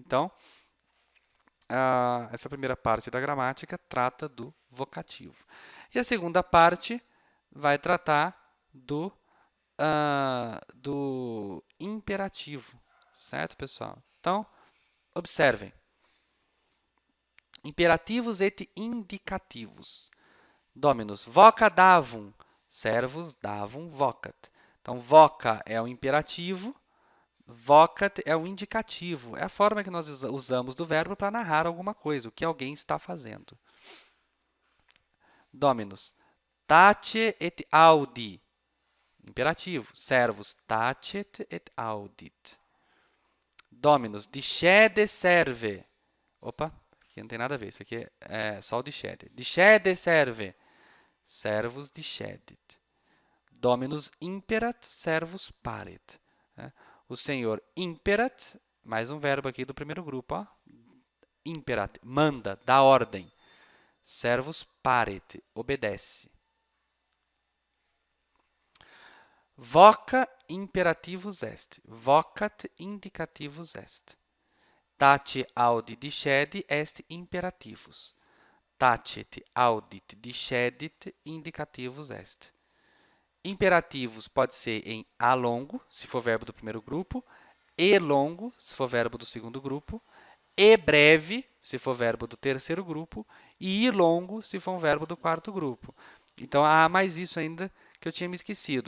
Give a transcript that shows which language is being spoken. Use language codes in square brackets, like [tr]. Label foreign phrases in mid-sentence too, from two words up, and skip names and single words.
[pt] Então, essa primeira parte da gramática trata do vocativo. E a segunda parte vai tratar do imperativo. Certo, pessoal? Então, observem. [la] Imperativos et indicativos. Dominus voca davum, servus davum vocat. [pt] Então, voca é o imperativo, vocat é o indicativo. É a forma que nós usamos do verbo para narrar alguma coisa, o que alguém está fazendo. [la] Dominus. Tace et audi. Imperativo. Servus. Tacet et audit. Dominus. Discede serve. [pt] Opa, aqui não tem nada a ver. Isso aqui é só o discede. [la] Discede serve. Servus discedit. Dominus imperat, servus paret. [pt] O Senhor imperat, mais um verbo aqui do primeiro grupo, ó. Imperat, manda, dá ordem. [la] Servus paret, obedece. Voca imperativus est, vocat indicativus est. Tace audi discedi est imperativus. Tacet audit discedit indicativus est. [pt] Imperativos pode ser em a longo, se for verbo do primeiro grupo, e longo, se for verbo do segundo grupo, e breve, se for verbo do terceiro grupo, e ir longo, se for um verbo do quarto grupo. Então, há mais isso ainda que eu tinha me esquecido.